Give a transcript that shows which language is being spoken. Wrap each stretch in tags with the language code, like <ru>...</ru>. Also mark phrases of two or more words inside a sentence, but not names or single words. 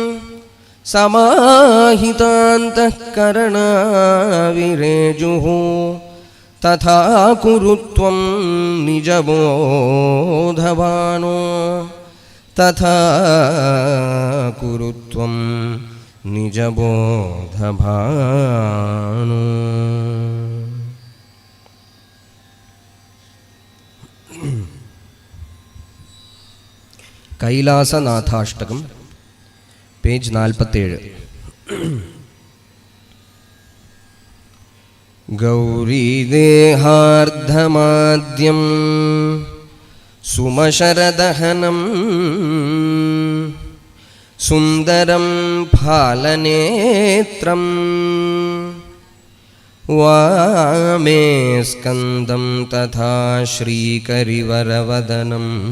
<sa>समाहितान्तःकरणा विरेजुः तथा कुरु त्वं निजबोधवानो तथा कुरु त्वं निजबोधवानो।</sa> <ml>കൈലാസനാഥാഷ്ടകം പേജ് 47.</ml> <sa>ഗൗരീദേഹാർദ്ധമാദ്യം സുമശരദഹനം സുന്ദരം ഫാലനേത്രം വാമേ സ്കന്ദം തഥാ ശ്രീകരിവരവദനം</sa>